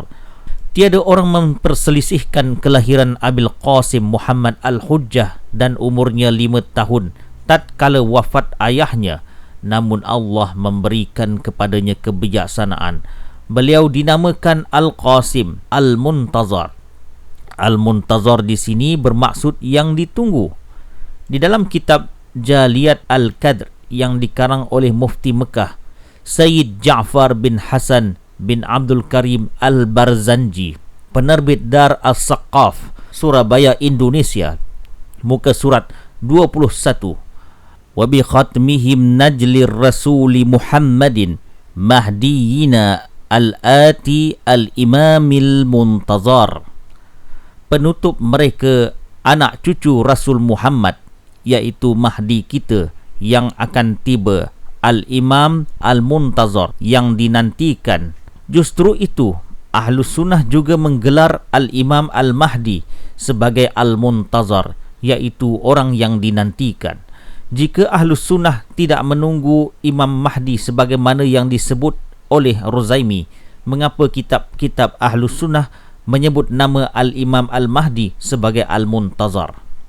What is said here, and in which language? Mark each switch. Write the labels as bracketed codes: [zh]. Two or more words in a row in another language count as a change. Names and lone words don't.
[ms] Tiada orang memperselisihkan kelahiran Abil Qasim Muhammad Al-Hujjah dan umurnya 5 tahun tatkala wafat ayahnya, namun Allah memberikan kepadanya kebijaksanaan. Beliau dinamakan Al-Qasim Al-Muntazar. Al-Muntazar di sini bermaksud yang ditunggu. Di dalam kitab Jaliyat Al-Qadr yang dikarang oleh Mufti Mekah Sayyid Ja'far bin Hasan bin Abdul Karim Al-Barzanji, penerbit Dar As-Saqaf, Surabaya, Indonesia, muka surat 21, [ar] وبخاتمهم نجل الرسول محمد مهديينا الآتي الإمام المنتظر. [ms] Penutup mereka anak cucu Rasul Muhammad, iaitu Mahdi kita yang akan tiba, Al-Imam Al-Muntazar yang dinantikan. Justru itu Ahlus Sunnah juga menggelar Al-Imam Al-Mahdi sebagai Al-Muntazar, iaitu orang yang dinantikan. Jika Ahlus Sunnah tidak menunggu Imam Mahdi sebagaimana yang disebut oleh Rozaimi, mengapa kitab-kitab Ahlus Sunnah menyebut nama Al-Imam Al-Mahdi sebagai Al-Muntazar?